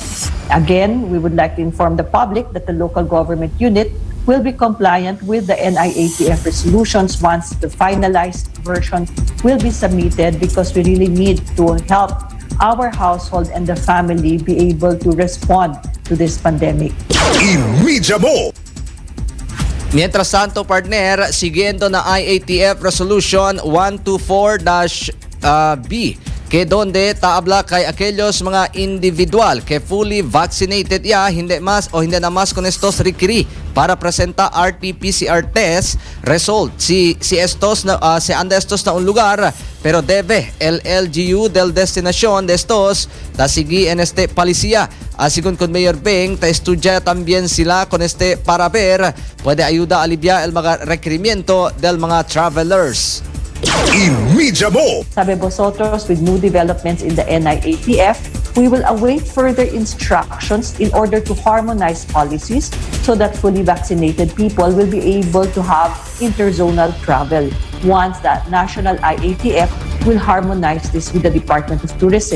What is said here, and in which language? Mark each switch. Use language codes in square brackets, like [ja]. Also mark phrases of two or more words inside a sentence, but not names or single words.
[en] Again, we would like to inform the public that the local government unit will be compliant with the IATF resolutions once the finalized version will be submitted, because we really need to help our household and the family be able to respond to this pandemic. [cbk] Mientras tanto, partner, siguiendo na IATF Resolution 124-B, que donde taabla kay aquellos mga individual que [en] fully vaccinated [cbk] hindi na mas con estos requiri para presenta [en] RT-PCR test result. [cbk] Si anda estos na un lugar, pero debe el LGU del destinación de estos ta sigi en este policía. Asigun con Mayor Beng, ta estudiya también sila con este para ver puede ayuda aliviar el mga requerimiento del mga travelers. Sabi vosotros, [en] with new developments in the IATF, we will await further instructions in order to harmonize policies so that fully vaccinated people will be able to have interzonal travel once that national IATF will harmonize this with the Department of Tourism.